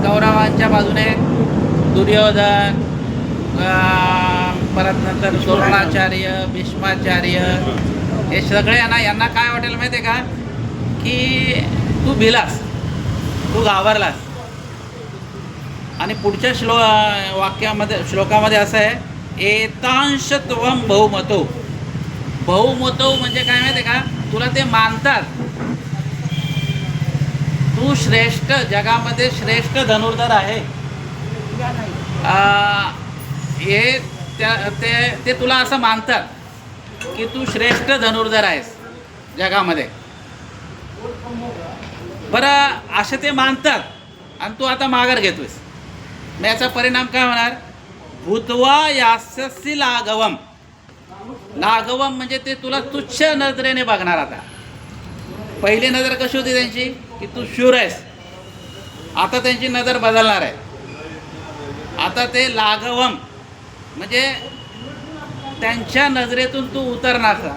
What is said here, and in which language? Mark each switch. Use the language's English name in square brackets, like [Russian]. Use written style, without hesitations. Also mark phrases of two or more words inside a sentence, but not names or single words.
[Marathi] कौरवांच्या बाजूने दुर्योधन, परत नंतर द्रोणाचार्य, भीष्माचार्य, हे सगळे यांना काय वाटेल माहिती आहे का, की तू भिलास, तू घाबरलास. आणि पुढच्या श्लोकामध्ये असं आहे, [Sanskrit] एतांश त्वं बहुमतो. [Marathi] बहुमतो म्हणजे काय माहिती आहे का, तुला ते मानतात, तू श्रेष्ठ, जगामध्ये श्रेष्ठ धनुर्धर आहे, ते तुला असं मानतात की तू श्रेष्ठ धनुर्धर आहेस जगामध्ये. बरं, असे ते मानतात आणि तू आता माघार घेतोयस. मग याचा परिणाम काय होणार, [Sanskrit] भूत्वा यास्यसि लाघवम. [Marathi] लाघवम म्हणजे ते तुला तुच्छ नजरेने बघणार. आता पहिली नजर कशी होती त्यांची, की तू शूर आहेस. आता त्यांची नजर बदलणार आहे. आता ते लाघवम म्हणजे त्यांच्या नजरेतून तू उतरणार.